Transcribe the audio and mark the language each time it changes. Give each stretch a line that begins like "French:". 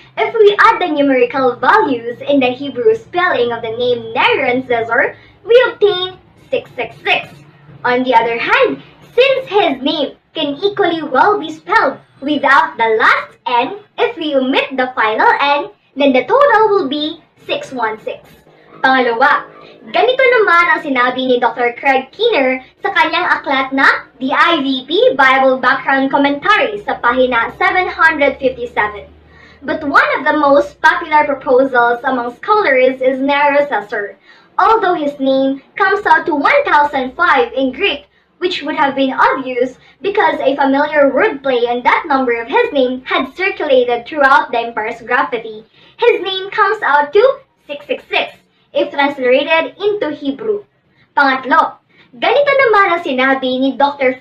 English: If we add the numerical values in the Hebrew spelling of the name Nero and Caesar, we obtain 666. On the other hand, since his name can equally well be spelled without the last N, if we omit the final N, then the total will be 616.
Filipino: Pangalawa, ganito naman ang sinabi ni Dr. Craig Keener sa kanyang aklat na The IVP Bible Background Commentary sa pahina 757.
English: But one of the most popular proposals among scholars is Nero Caesar, although his name comes out to 1005 in Greek, which would have been obvious because a familiar wordplay on that number of his name had circulated throughout the empire's graffiti. His name comes out to 666 if translated into Hebrew.
Filipino: Pangatlo, ganito naman ang sinabi ni Dr.